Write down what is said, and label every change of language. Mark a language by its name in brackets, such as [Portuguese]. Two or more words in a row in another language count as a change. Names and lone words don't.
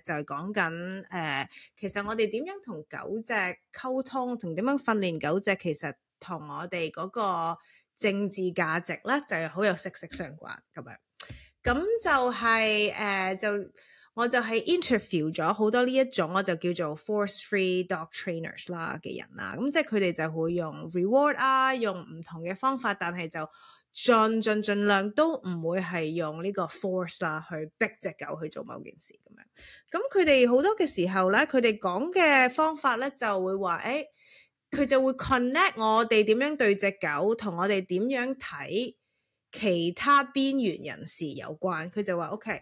[Cantonese] 就係講緊其實我哋點樣同狗隻溝通，同點樣訓練狗隻，其實同我哋嗰個政治價值咧就係好有息息相關咁樣。咁就我就係 interview 咗好多呢一種，我就叫做 [English] force-free dog trainers [Cantonese] 啦嘅人啦。咁即係佢哋就會用 reward 啊，用唔同嘅方法，但係就盡量都唔會係用呢個 force 啦，去逼隻狗去做某件事咁樣。咁佢哋好多嘅時候咧，佢哋講嘅方法咧就會話，佢就會 connect 我哋點樣對隻狗，同我哋點樣睇其他邊緣人士有關。佢就話 OK。